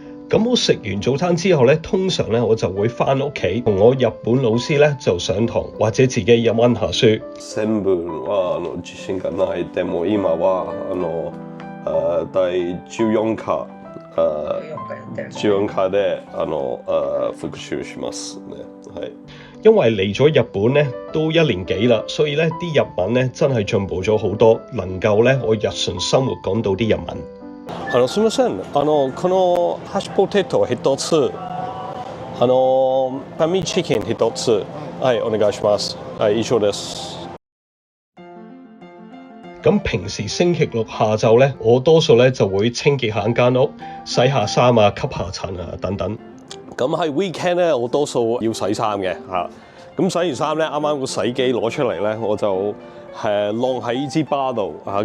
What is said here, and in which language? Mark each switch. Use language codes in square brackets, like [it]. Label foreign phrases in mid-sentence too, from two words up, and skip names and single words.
[yue] 咁我食完早餐之後咧，通常咧我就會翻屋企同我日本老師咧就上堂，或者自己日温下書。 [ja] 全部は自信がないでも今は第14課14課で復習しますね。 [yue] 係。因為嚟咗日本咧都1年幾啦，所以咧啲日文咧真係進步咗好多，能夠咧我日常生活講到啲日文。 [ja] すみません。このハッシュポテト1つ、ファミチキン1つ、はい、お願いします。はい、以上です。 [yue] 咁平時星期六下晝咧，我多數咧就會清潔下間屋，洗下衫啊、吸下塵啊等等。咁喺 weekend 咧，我多數要洗衫嘅嚇。咁洗完衫咧，啱啱個洗機攞出嚟咧，我就晾喺呢支巴度啊。